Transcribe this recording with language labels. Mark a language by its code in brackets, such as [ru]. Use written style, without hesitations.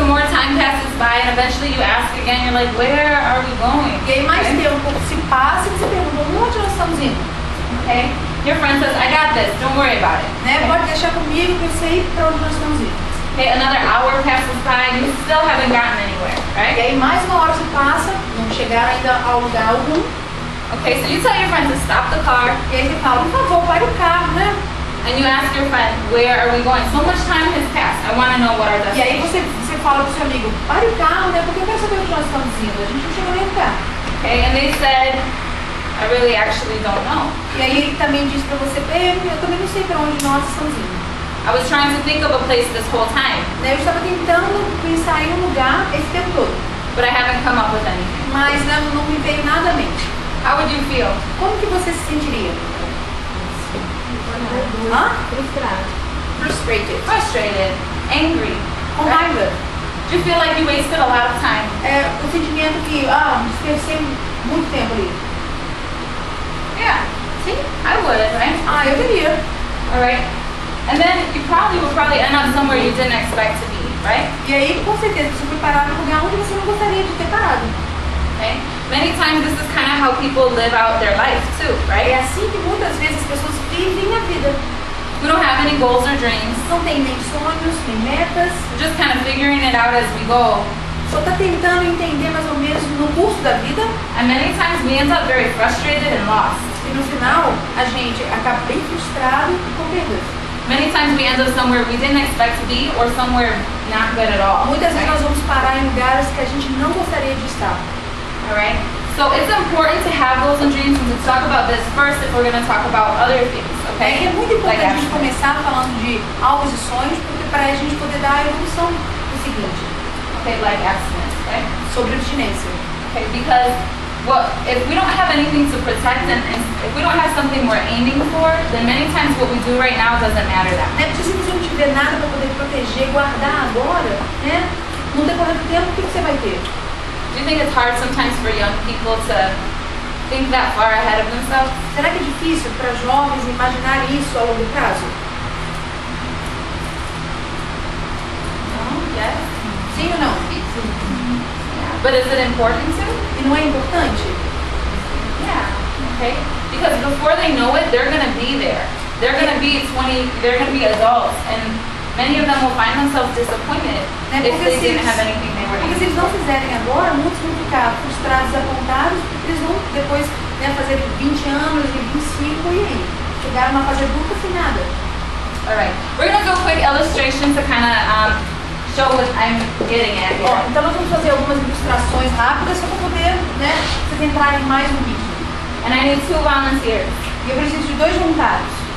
[en] time passes by and eventually you ask again, you're like, where are we going? [pt] E aí mais [en] Okay? [pt] tempo se passa e você pergunta, onde nós estamos indo? [en] Okay? Your friend says, I got this, don't worry about it. [pt] Né? Pode deixar comigo que eu sei para onde nós estamos indo. [en] Okay, another hour passes by and you still haven't gotten anywhere, [pt] E [en] right? [pt] aí mais uma hora se passa, não chegaram ainda ao lugar algum. [en] Okay, so you tell your friend to stop the car [pt] E aí você fala, por favor, pare o carro, né? [en] and you ask your friend, where are we going? So much time has passed. I want to know what our [pt] E aí [en] destination [pt] você fala pro seu amigo, pare o carro, né? Porque eu quero saber onde nós estamos indo. A gente não chegou nem no carro. [en] Okay, and they said, I really actually don't know. [pt] E aí ele também diz pra você, eu também não sei para onde nós estamos indo. [en] I was trying to think of a place this whole time, [pt] Né? Eu estava tentando pensar em um lugar esse tempo todo, [en] but I haven't come up with anything. [pt] mas não me veio nada à mente. [en] How would you feel? [pt] Como que você se sentiria? Hã? Frustrado. [en] Frustrated. Frustrated, angry. [pt] Com raiva. [en] Do you feel like you wasted a lot of time? [pt] É o sentimento que, desperdicei muito tempo ali. [en] Yeah, [pt] Sim? [en] I would, right? [pt] Eu teria. [en] All right. And then you probably will end up somewhere you didn't expect to be, right? [pt] E aí, com certeza, você foi parar num lugar onde você não gostaria de ter parado. [en] Okay. Many times this is kind of how people live out their life too, [pt] É [en] right? [pt] assim que muitas vezes as pessoas vivem a vida. [en] We don't have any goals or dreams. [pt] Não tem nem sonhos, nem metas. [en] We're just kind of figuring it out as we go. [pt] Só tá tentando entender mais ou menos no curso da vida. [en] And many times we end up very frustrated and lost. [pt] E no final, a gente acaba bem frustrado e com perda. [en] Many times we end up somewhere we didn't expect to be or somewhere not good at all. [pt] Muitas vezes [en] Right? [pt] nós vamos parar em lugares que a gente não gostaria de estar. [en] All right. So it's important to have goals and dreams and to talk about this first if we're going to talk about other things, [pt] E [en] okay? [pt] é muito importante a gente [en] abstinence. [pt] começar falando de alvos e sonhos, porque para a gente poder dar a evolução do seguinte, [en] Okay, like abstinence, right? [pt] sobre abstinência. [en] Okay, because if we don't have anything to protect and if we don't have something we're aiming for, then many times what we do right now doesn't matter that much. [pt] Né? Porque se você não tiver nada para poder proteger, guardar agora, né? No decorrer do tempo, o que você vai ter? [en] Do you think it's hard sometimes for young people to think that far ahead of themselves? [pt] Será que é difícil para jovens imaginar isso a longo prazo? [en] No? Yes? [pt] Sim ou não? [en] Yeah. But is it important to? [pt] E não é importante? [en] Yeah. Okay? Because before they know it, they're gonna be there. They're gonna be they're gonna be adults and many of them will find themselves disappointed [pt] Né? [en] if [pt] Porque [en] they [pt] se [en] didn't [pt] eles, [en] have anything they were [pt] porque se eles [en] aiming [pt] não [en] for. [pt] fizerem agora, muitos vão ficar frustrados, desapontados, porque eles vão depois, né, fazer 20 anos e 25 e aí? Chegaram numa fase adulta sem nada. [en] Alright. We're gonna do a quick illustration to kind of show what I'm getting at [pt] Ó, [en] here. [pt] então nós vamos fazer algumas ilustrações rápidas só para poder, né, vocês entrarem mais no vídeo. [en] And I need 2 volunteers. [pt] E eu preciso de 2 voluntários.